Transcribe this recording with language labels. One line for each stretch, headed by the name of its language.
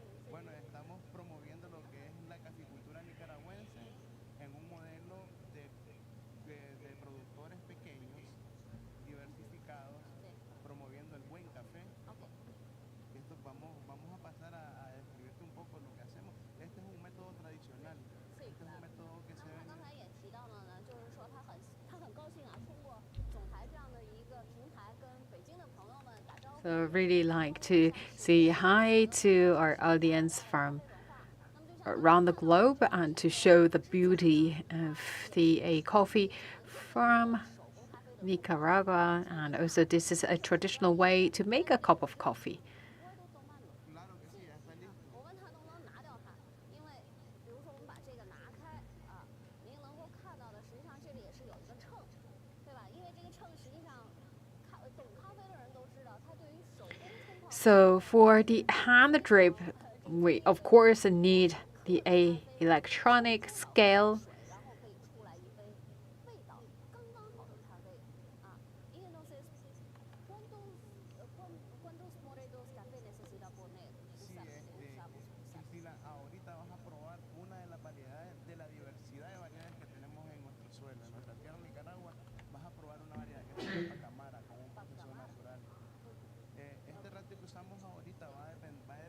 Spanish: Bueno, estamos promoviendo lo que es la caficultura nicaragüense en un modelo de productores pequeños, diversificados, promoviendo el buen café. Esto vamos a pasar a describirte un poco lo que hacemos. Este es un método tradicional. Este es un método que se ve.
Chinese: 刚才也提到了呢，就是说他很高兴啊，通过总台这样的一个平台跟北京的朋友们打招呼。
English: So really like to say hi to our audience from around the globe and to show the beauty of the coffee from Nicaragua, and also this is a traditional way to make a cup of coffee.
Spanish: Claro que sí, ya está listo.
Chinese: 我问他能不能拿掉它，因为比如说我们把这个拿开啊，您能够看到的，实际上这里也是有一个秤，对吧？因为这个秤实际上懂咖啡的人都知道，它对于手工冲泡。
English: So for the hand drip, we of course need the electronic scale.
Chinese: 然后可以出来一杯味道刚刚好的咖啡啊。
Spanish: Y entonces, ¿cuántos morenos café necesita poner? Sí, Cristina, ahorita vas a probar una de las variedades, de la diversidad de variedades que tenemos en nuestro suelo, en nuestra tierra Nicaragua. Vas a probar una variedad que se llama pacamara, con un proceso natural. Este ratio que usamos ahorita va a depender